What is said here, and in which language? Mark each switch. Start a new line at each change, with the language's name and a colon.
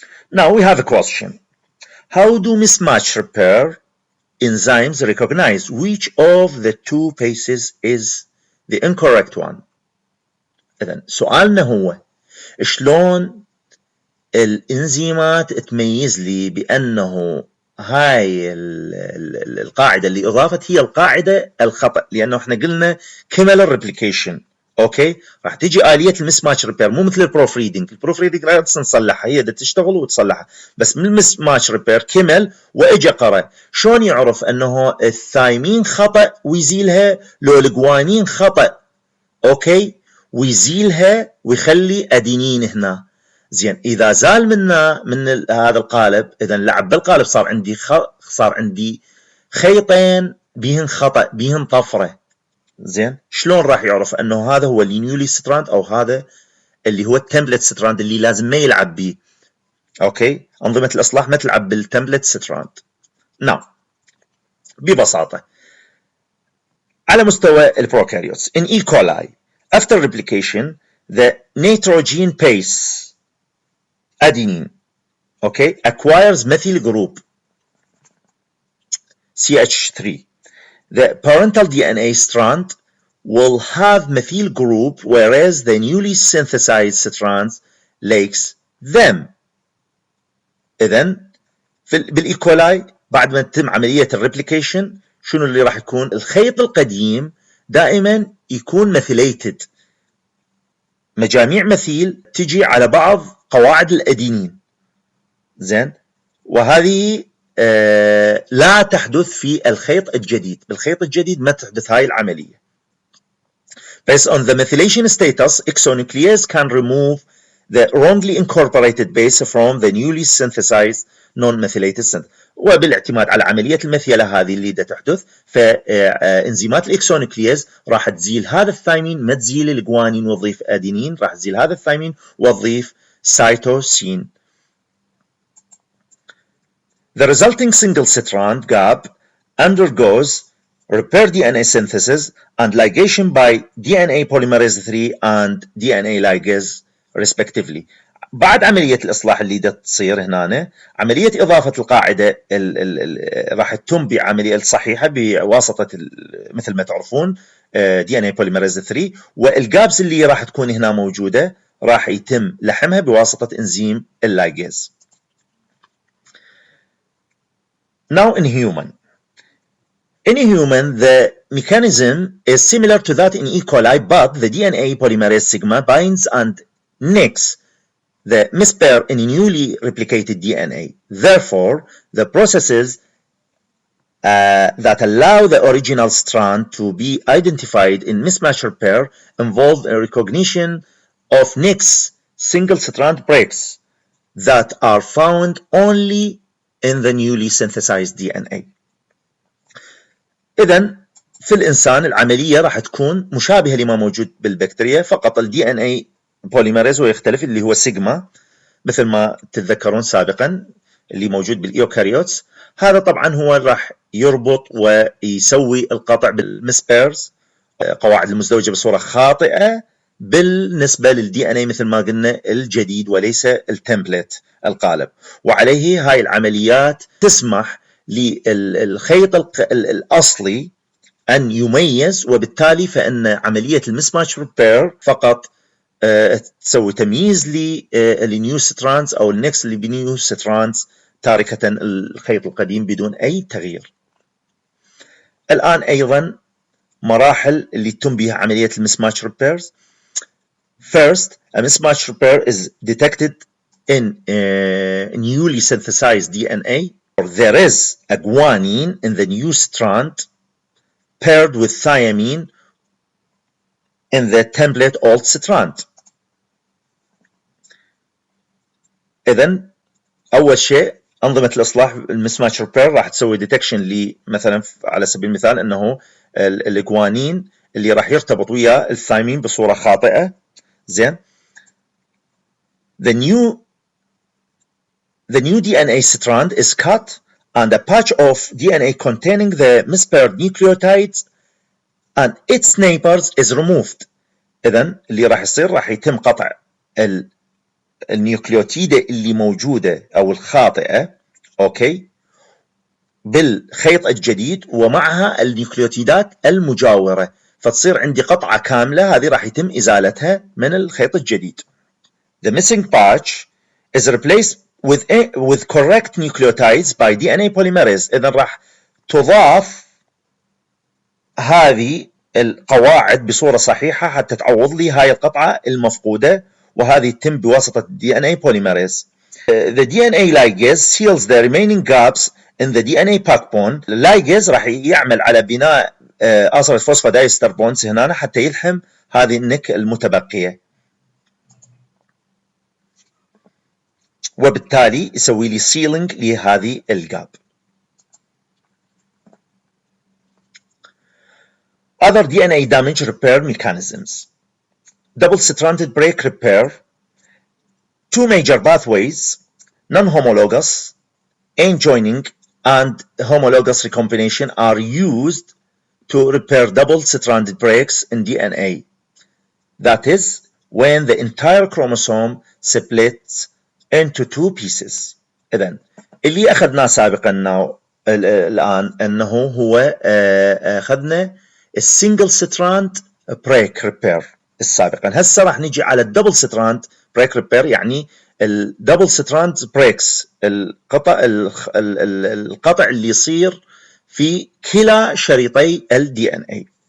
English: Now we have a question. How do mismatch repair enzymes recognize which of the two bases is the incorrect one?
Arabic: إذن سؤالنا هو شلون الإنزيمات تميز لي بأنه هاي القاعدة اللي أضافت هي القاعدة الخطأ، لأنه احنا قلنا كمل الريبليكيشن. اوكي، راح تيجي آلية المسماتش ريبير مو مثل البروف ريدنج. البروف ريدنج راح نصلحها، هي تشتغل وتصلحها، بس من المسماتش ريبير كمل واجا قرأ، شلون يعرف انه الثايمين خطأ ويزيلها لو الجوانين خطأ؟ اوكي، ويزيلها ويخلي ادينين هنا. زين، اذا زال من هذا القالب، اذا لعب بالقالب صار عندي خيطين بيهن خطأ، بيهن طفرة. زين، شلون راح يعرف انه هذا هو النيولي ستراند او هذا اللي هو التمبلت ستراند اللي لازم ما يلعب بيه؟ اوكي، انظمة الاصلاح ما تلعب بالتمبلت ستراند. نعم، ببساطة على مستوى البروكاريوتس
English: in E. coli after replication the nitrogen base adenine acquires methyl group CH3. The parental DNA strand will have methyl group whereas the newly synthesized strands lacks them.
Arabic: إذن بالإيكولاي بعد ما تتم عملية الريبليكيشن شنو اللي راح يكون؟ الخيط القديم دائما يكون مثيليتد، مجاميع مثيل تجي على بعض قواعد الأدينين، زين، وهذه لا تحدث في الخيط الجديد. بالخيط الجديد ما تحدث هاي العملية.
English: Based on the methylation status, exonuclease can remove the wrongly incorporated base from the newly synthesized non-methylated synth.
Arabic: وبالاعتماد على عملية المثيلة هذه اللي تحدث، فإنزيمات الإكسونوكليز راح تزيل هذا الثايمين، ما تزيل الجوانين وتضيف أدينين، راح تزيل هذا الثايمين وتضيف سيتوسين.
English: The resulting single-strand gap undergoes repair DNA synthesis and ligation by DNA polymerase 3 and DNA ligase respectively.
Arabic: بعد عملية الإصلاح اللي تصير هنا، عملية إضافة القاعدة راح تتم بعملية الصحيحة بواسطة مثل ما تعرفون DNA polymerase 3، والجابس اللي راح تكون هنا موجودة راح يتم لحمها بواسطة إنزيم اللايجيز.
English: Now in human. In human, the mechanism is similar to that in E. coli, but the DNA polymerase sigma binds and nicks the mispair in newly replicated DNA. Therefore, the processes that allow the original strand to be identified in mismatch repair involve a recognition of nicks single-strand breaks that are found only in the newly synthesized DNA.
Arabic: إذن في الإنسان العملية راح تكون مشابهة لما موجود بالبكتيريا، فقط ال DNA polymerase ويختلف اللي هو سيجما مثل ما تتذكرون سابقا اللي موجود بالإيوكاريوتس. هذا طبعا هو راح يربط ويسوي القطع بالمسبيرز، قواعد المزدوجة بصورة خاطئة بالنسبة للدي ان اي مثل ما قلنا الجديد وليس التمبلت القالب. وعليه هاي العمليات تسمح للخيط الأصلي أن يميز، وبالتالي فإن عملية المسماتش ريبير فقط تسوي تمييز للنيو ستراندز أو النكس اللي بنيو ستراندز، تاركة الخيط القديم بدون أي تغيير. الآن أيضا مراحل اللي تتم بها عملية المسماتش ريبيرز.
English: First, a mismatch repair is detected in newly synthesized DNA. There is a guanine in the new strand paired with thymine in the template old strand.
Arabic: إذن أول شيء أنظمة الإصلاح المسماتش ريبير راح تسوي ديتكشن مثلا على سبيل المثال أنه الجوانين اللي راح يرتبط ويا الثايمين بصورة خاطئة. زين.
English: The new DNA strand is cut and a patch of DNA containing the mispaired nucleotides and its neighbors is removed.
Arabic: إذن اللي راح يصير راح يتم قطع النيوكليوتيدة اللي موجودة أو الخاطئة، أوكي، بالخيط الجديد ومعها النيوكليوتيدات المجاورة، فتصير عندي قطعة كاملة هذه راح يتم إزالتها من الخيط الجديد.
English: The missing patch is replaced with correct nucleotides by DNA polymerase.
Arabic: إذن راح تضاف هذه القواعد بصورة صحيحة حتى تعوض لي هاي القطعة المفقودة، وهذه تتم بواسطة DNA polymerase.
English: The DNA ligase seals the remaining gaps in the DNA backbone.
Arabic: اللايجيز راح يعمل على بناء آصرة فوسفودايستر بونز هنا حتى يلحم هذه النك المتبقية، وبالتالي يسوي لي سيلينج لهذه الجاب.
English: Other DNA damage repair mechanisms. Double-stranded break repair. Two major pathways, non-homologous, end joining, and homologous recombination are used to repair double-stranded breaks in DNA. That is, when the entire chromosome splits into two pieces.
Arabic: إذن اللي أخذناه سابقا الآن أنه هو أخذنا السنجل ستراند بريك ريبير السابقا. هسه راح نجي على الدبل ستراند بريك ريبير، يعني الدبل ستراند بريكس، القطع اللي يصير في كلا شريطي الدي ان اي.